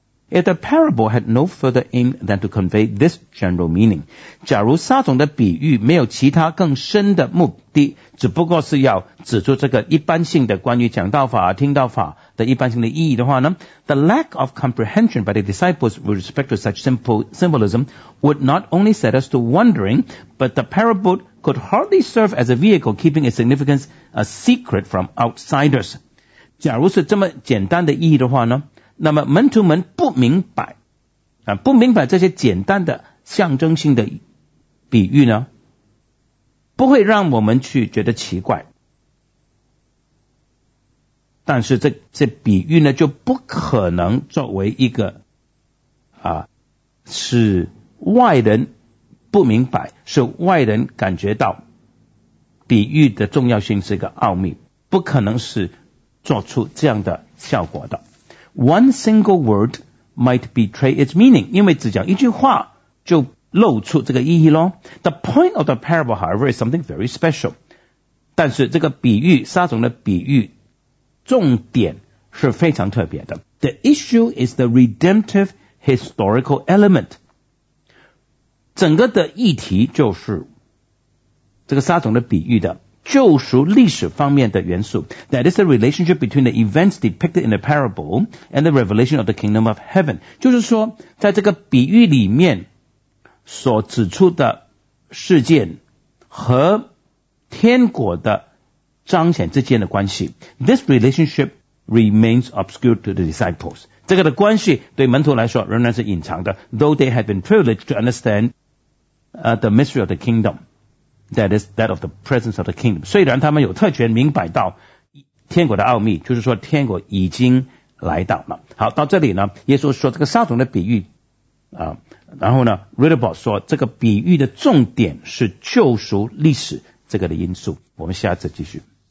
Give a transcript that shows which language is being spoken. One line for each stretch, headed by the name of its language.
English: If the parable had no further aim than to convey this general meaning,
Chinese: 假如撒种的比喻没有其他更深的目的，只不过是要指出这个一般性的关于讲道法听道法的一般性的意义的话呢，
English: the lack of comprehension by the disciples with respect to such simple symbolism would not only set us to wondering, but the parable could hardly serve as a vehicle keeping its significance a secret from outsiders.
Chinese: 假如是这么简单的意义的话呢，那么门徒们不明白啊，不明白这些简单的象征性的比喻呢，不会让我们去觉得奇怪。但是这比喻呢，就不可能作为一个啊，使外人不明白，使外人感觉到比喻的重要性是一个奥秘，不可能是做出这样的效果的。
English: One single word might betray its meaning,
Chinese: 因为只讲一句话就露出这个意义咯。
English: The point of the parable, however, is something very special.
Chinese: 但是这个比喻，撒种的比喻重点是非常特别的。
English: The issue is the redemptive historical element.
Chinese: 整个的议题就是这个撒种的比喻的救赎历史方面的元素。
English: That is the relationship between the events depicted in the parable and the revelation of the kingdom of heaven.
Chinese: 就是说在这个比喻里面所指出的事件和天国的彰显之间的关系。
English: This relationship remains obscure to the disciples.
Chinese: 这个的关系对门徒来说仍然是隐藏的。
English: Though they had been privileged to understand the mystery of the kingdom, that is that of the presence of the kingdom.
Chinese: 虽然他们有特权明白到天国的奥秘，就是说天国已经来到了。好，到这里呢，耶稣说这个撒种的比喻啊，然后呢 Readable 说这个比喻的重点是救赎历史这个的因素，我们下次继续。